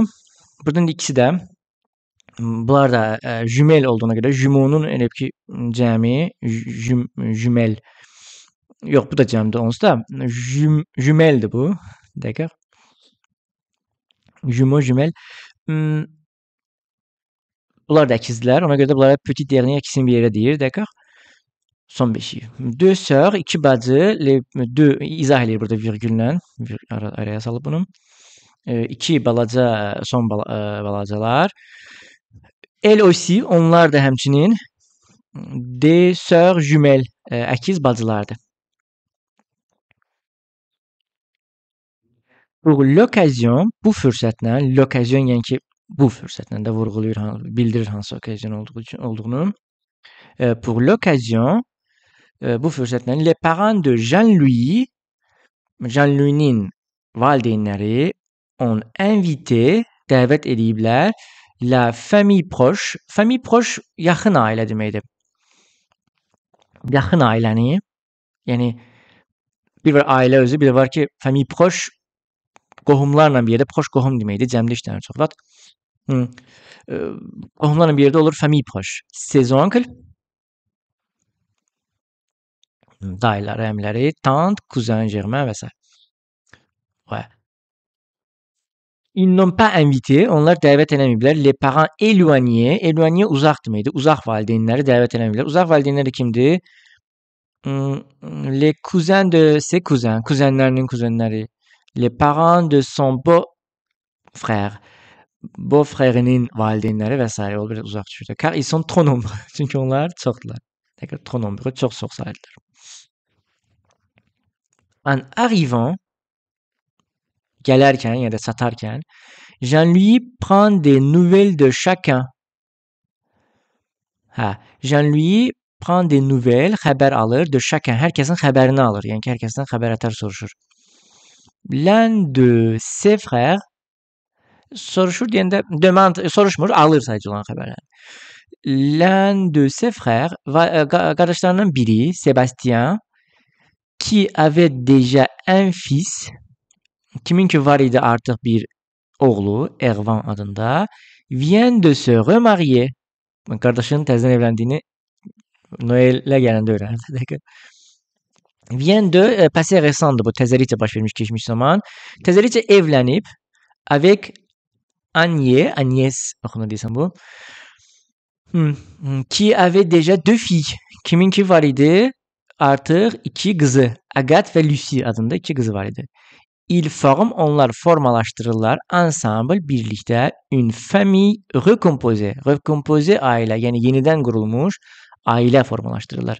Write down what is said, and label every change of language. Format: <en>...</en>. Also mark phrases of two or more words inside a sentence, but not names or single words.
<az>Buradan ikisi də, bunlar da jumel olduğuna görə, jumeau'nun elə ki, cəmi, jumel. Yox, bu da cəmdir onsuz da. Jumeldir bu. D'accord?</az> <fr>Jumeau, jumel.</fr> <az>Bunlar da əkizdirlər. Ona görə də bunlara</az> <fr>petit dernier</fr> <az>ikisini bir yerə deyir. D'accord? Son beşiyi. 2 sœurs, 2 bacı, les 2 izah eləyir burada virgüllə. Araya salıb bunu. 2 balaca, son balacalar.</az> <fr>Elle aussi,</fr> <az>onlar da həmçinin</az> <fr>des sœurs jumelles,</fr> <az>əkiz bacılardır.</az> <fr>Pour l'occasion,</fr> <az>bu fürsətlə, l'occasion yəni ki, bu fürsətlə də vurğulayır, bildirir hansı okazyon olduğunu.</az> <fr>Pour l'occasion,</fr> <az>bu fürsətlə</az> <fr>les parents de Jean-Louis,</fr> <az>Jean-Louis'nin valideynləri</az> <fr>ont invité,</fr> <az>dəvət ediblər</az> <fr>la famille proche. Famille proche</fr> <az>yaxın ailə deməkdir. Yaxın ailəni, yəni bir var ailə özü, bir də var ki,</az> <fr>famille proche</fr> <az>qohumlarla bir yerdə, proche qohum deməkdir, cəmdə işlənir çox vaxt. Qohumlarla bir yerdə olur</az> <fr>famille proche. Ses oncles,</fr> <az>dayıları, əmiləri,</az> <fr>tante, cousin, germain</fr> <az>və s.</az> <fr>Ouais. Ils n'ont pas invité,</fr> <az>onlar dəvət eləməyiblər.</az> <fr>Les parents éloignés, éloignés uzaq deməkdir.</fr> <az>Uzaq valideynləri dəvət eləməyiblər. Uzaq valideynləri kimdir?</az> <fr>Les cousins de ses cousins,</fr> <az>kuzenlərinin kuzenləri.</az> <fr>Les parents de son beau-frère,</fr> <az>beau-frère-nin valideynləri və s. olur, biraz uzaq düşür.</az> <fr>Car ils sont trop nombreux.</fr> <az>Çünki onlar çoxdular.</az> <fr>D'accord, trop nombreux,</fr> <az>çox sayılırlar. En arrivant, gələrkən ya da satarkən,</az> <fr>Jean-Louis prend des nouvelles de chacun. Hə, Jean-Louis prend des nouvelles,</fr> <az>xəbər alır</az> <fr>de chacun,</fr> <az>hər kəsin xəbərini alır. Yəni ki, hər kəsdən xəbər ətar soruşur.</az> <fr>L'un de ses frères</fr> <az>soruşur deyəndə demande soruşmur, alır sadəcə olan xəbərləri.</az> <fr>L'un de ses frères</fr> <az>qardaşlarından biri,</az> <fr>Sébastien, qui avait déjà un fils,</fr> <az>kimin ki var idi artıq bir oğlu, Ervan adında,</az> <fr>vient de se remarier.</fr> <az>Qardaşının təzədən evləndiyini Noel'ə gələndə öyrənirdi.</az> <fr>Vient de passé</fr> <az>récentdır bu, təzəliklə baş vermiş keçmiş zaman. Təzəliklə evlənib</az> <fr>avec Agnès</fr> <az>oxunu deyirsən bu.</az> <fr>Qui avait déjà deux filles.</fr> <az>Kimin ki var idi artıq iki qızı, Agathe və Lucie adında iki qızı var idi.</az> <fr>Ils forment,</fr> <az>onlar formalaşdırırlar</az> <fr>ensemble birlikdə une famille recomposée.</fr> <az>Recomposée ailə, yəni yenidən qurulmuş ailə formalaşdırırlar.</az>